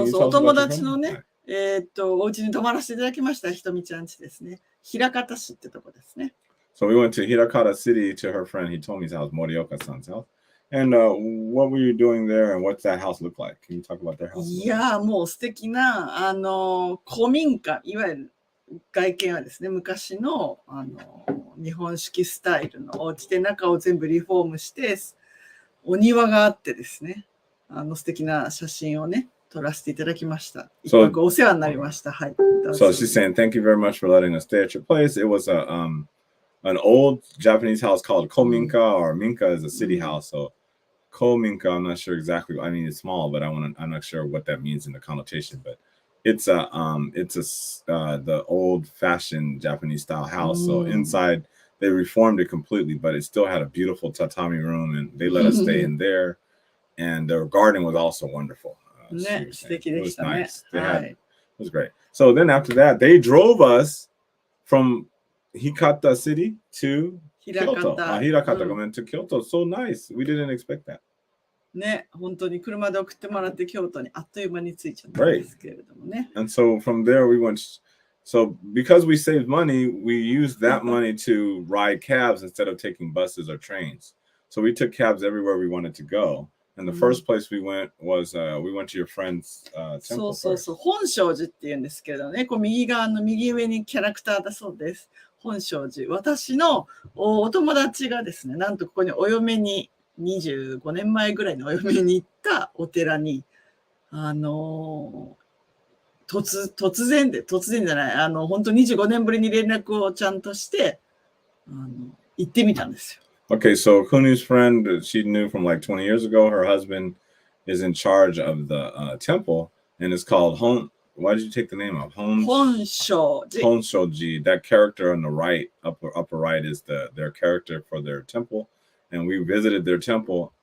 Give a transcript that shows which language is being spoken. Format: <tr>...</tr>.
<ja>そうそう、お友達のね、お家に泊まらせていただきました。ひとみちゃん家ですね。枚方市ってとこですね。</ja> <en>So we went to Hirakata City to her friend Hitomi's house, Morioka-san's house. And what were you doing there and what's that house look like? Can you talk about their house? いやー、もう素敵な、古民家、いわゆる外見はですね、昔の、日本式スタイルのお家で中を全部リフォームして、お庭があってですね、素敵な写真をね、撮らせていただきました。一泊お世話になりました。はい。 So she's saying, thank you very much for letting us stay at your place. It was an old Japanese house called kominka, or minka is a city house. So kominka, I'm not sure exactly. I mean, it's small, but I'm not sure what that means in the connotation. But it's the old-fashioned Japanese style house. So inside they reformed it completely, but it still had a beautiful tatami room, and they let us stay in there. And their garden was also wonderful. It was nice. It was great. So then after that, they drove us from Hikata City to Kyoto. Hirakata to Kyoto. So nice. We didn't expect that.</en> <ja>ね、本当に車で送ってもらって京都にあっという間に着いちゃったんですけれどもね。</ja> <en>And so from there we went. So because we saved money, we used that money to ride cabs instead of taking buses or trains. So we took cabs everywhere we wanted to go. And the first place we went was we went to your friend's temple.</en> <ja>そう。本證寺っていうんですけれどね、こう右側の右上にキャラクターだそうです。本證寺。私のお友達がですね、なんとここにお嫁に25年前ぐらいにお嫁に行ったお寺に突然じゃない、本当25年ぶりに連絡をちゃんとして行ってみたんですよ。</ja> <en>Okay, so Kuni's friend, she knew from like 20 years ago, her husband is in charge of the temple, and it's called why did you take the name of Honshoji? That character on the right, upper right, is their character for their temple, and we visited their temple.</en>